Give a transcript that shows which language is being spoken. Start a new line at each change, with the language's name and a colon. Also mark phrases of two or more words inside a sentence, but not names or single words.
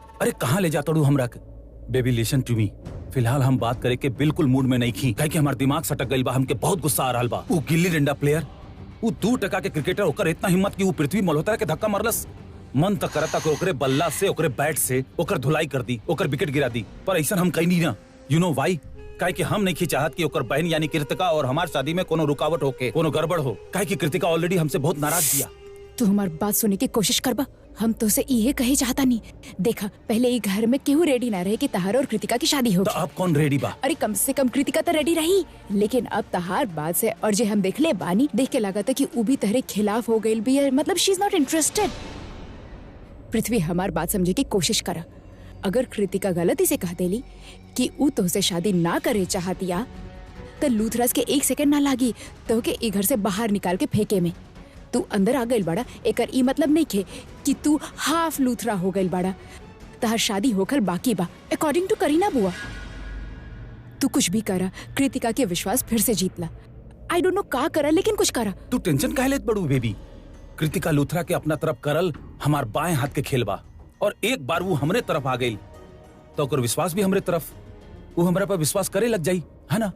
Bhojpuri: अरे कहाँ ले जाता हूँ हमरा के?
English: baby listen to me,
Bhojpuri: फिलहाल हम बात करे के बिल्कुल मूड में नहीं खी, काहे कि हमार दिमाग सटक गइल बा, हमके बहुत गुस्सा आ रहल बा। वो गिल्ली डंडा प्लेयर, वो 2% के क्रिकेटर, ओकर इतना हिम्मत कि वो पृथ्वी मल्होत्रा के धक्का मारलस। मन तक करता कि ओकरे बल्ला से, ओकरे बैट से ओकर धुलाई कर दी, ओकर विकेट गिरा दी, पर ऐसा हम कहीं नहीं ना।
English: You know why?
Bhojpuri: काहे कि हम नहीं चाहत कि ओकर बहन यानी कृतिका और हमार शादी में कोनो रुकावट होके कोनो गड़बड़ हो, काहे कि कृतिका ऑलरेडी हमसे बहुत नाराज दिया। तू हमार बात सुनने की कोशिश करबा। हम तो से ये कहे चाहता नहीं। देखा, पहले ये घर में केहू रेडी ना रहे कि तहार और कृतिका की शादी तो होगी। अब कौन रेडी बा? अरे कम से कम कृतिका तो रेडी रही, लेकिन अब तहार बात से और जे हम देख ले बानी, देख के लगा था कि ऊ भी तहरे खिलाफ हो गई भी है।
English: मतलब She is not interested.
Bhojpuri: पृथ्वी, हमार बात समझे की कोशिश करा। अगर कृतिका गलती से कह देली कि ऊ तुझसे शादी ना करे चाहतिया, तो लूथरस के 1 सेकंड ना लागी तो के ई घर से बाहर निकाल के फेंके में। तू अंदर आ गइल बाड़ा, एकर ई मतलब नहीं खे कि तू हाफ लूथरा हो गइल बाड़ा। तहार शादी होकर बाकी बा,
English: According to करीना बुआ।
Bhojpuri: तू कुछ भी करा, कृतिका के विश्वास फिर से जीतला।
English: I don't know
Bhojpuri: का करा, लेकिन कुछ करा। तू टेंशन काहे लेत बड़ू बेबी? कृतिका लूथरा के अपना तरफ करल हमार बाएं हाथ के खेलबा, और एक बार वो हमरे तरफ आ गई तो ओकर विश्वास भी हमरे तरफ, वो हमरा पर विश्वास करे लग जाई, है ना?